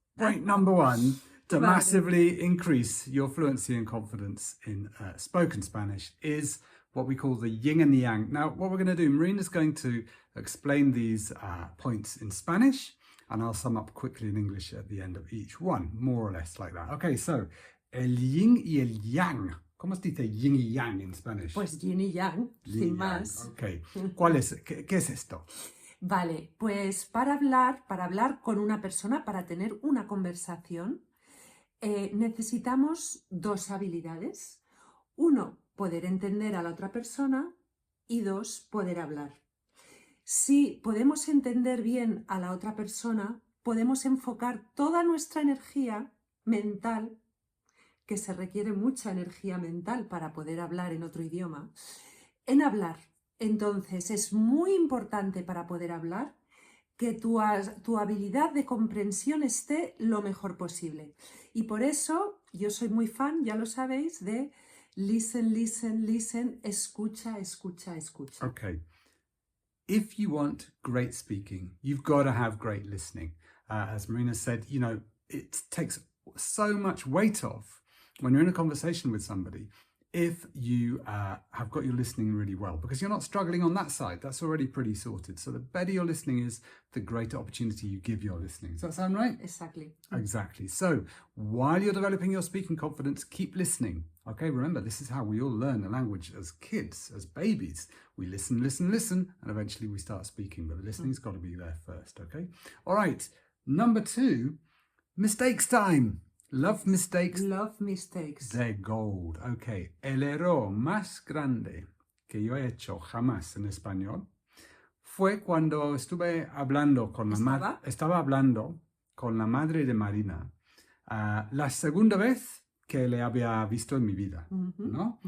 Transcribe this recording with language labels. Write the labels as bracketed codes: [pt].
[en] Point number one, to massively increase your fluency and confidence in spoken Spanish is what we call the yin and the yang. Now, what we're going to do, Marina's going to explain these points in Spanish, and I'll sum up quickly in English at the end of each one, more or less like that. [es] Okay, so, el yin y el yang. ¿Cómo se dice yin y yang en Spanish? Pues yin y yang, sin más. Ok, ¿cuál es? ¿Qué es esto? Vale, pues para hablar con una persona, para tener una conversación, necesitamos dos habilidades. Uno, poder entender a la otra persona, y dos, poder hablar. Si podemos entender bien a la otra persona, podemos enfocar toda nuestra energía mental, que se requiere mucha energía mental para poder hablar en otro idioma, en hablar. Entonces, es muy importante para poder hablar que tu habilidad de comprensión esté lo mejor posible. Y por eso yo soy muy fan, ya lo sabéis, de [en] listen, listen, listen, [es] escucha, escucha, escucha. [en] Okay. If you want great speaking, you've got to have great listening. As Marina said, you know, it takes so much weight off when you're in a conversation with somebody if you have got your listening really well, because you're not struggling on that side. That's already pretty sorted. So the better your listening is, the greater opportunity you give your listening. Does that sound right? Exactly. Exactly. So while you're developing your speaking confidence, keep listening. Okay, remember, this is how we all learn the language as kids, as babies. We listen, listen, listen, and eventually we start speaking, but the listening's got to be there first, okay? All right, number two, mistakes time. Love mistakes. Love mistakes. They're gold. Okay. [es] El error más grande que yo he hecho jamás en español fue cuando estuve hablando con estaba hablando con la madre de Marina, la segunda vez que le había visto en mi vida, ¿no?